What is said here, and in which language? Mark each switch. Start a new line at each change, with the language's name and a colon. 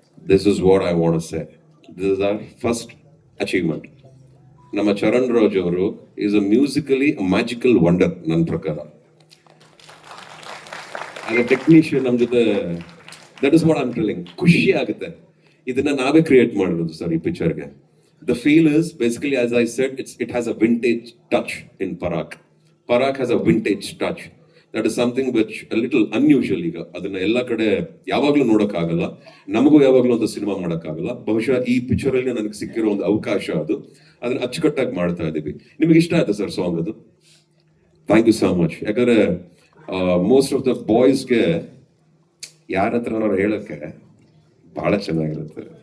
English: This is what I want to say. This is our first achievement.
Kannada: ನಮ್ಮ ಚರಣ್ ರಾಜ್ ಅವರು
English: is a musically a magical wonder
Kannada: ನನ್ನ ಪ್ರಕಾರ.
English: as a technician
Kannada: ನಮ್ಮ ಜೊತೆ
English: That is what I'm telling.
Kannada: ಖುಷಿ ಆಗುತ್ತೆ. ಇದನ್ನ ನಾವೇ ಕ್ರಿಯೇಟ್ ಮಾಡಿರೋದು ಸರ್ ಈ ಪಿಕ್ಚರ್ಗೆ.
English: The feel is basically, as I said, it has a vintage touch in Parak. Parak has a vintage touch. That is something which a little unusual ಈಗ.
Kannada: ಅದನ್ನ ಎಲ್ಲ ಕಡೆ ಯಾವಾಗ್ಲೂ ನೋಡೋಕ್ಕಾಗಲ್ಲ, ನಮಗೂ ಯಾವಾಗ್ಲೂ ಒಂದು ಸಿನಿಮಾ ಮಾಡೋಕ್ಕಾಗಲ್ಲ. ಬಹುಶಃ ಈ ಪಿಕ್ಚರ್ ಅಲ್ಲಿ ನನಗೆ ಸಿಕ್ಕಿರೋ ಒಂದು ಅವಕಾಶ ಅದು. ಅದನ್ನ ಅಚ್ಚುಕಟ್ಟಾಗಿ ಮಾಡ್ತಾ ಇದೀವಿ. ನಿಮಗೆ ಇಷ್ಟ ಆಯ್ತಾ ಸರ್ ಸಾಂಗ್ ಅದು?
English: Thank you so much.
Kannada: ಯಾಕಂದ್ರೆ ಮೋಸ್ಟ್ ಆಫ್ ದ ಬಾಯ್ಸ್ಗೆ ಯಾರ ಹತ್ರ ಹೇಳಕ್ಕೆ ಬಹಳ ಚೆನ್ನಾಗಿರುತ್ತೆ.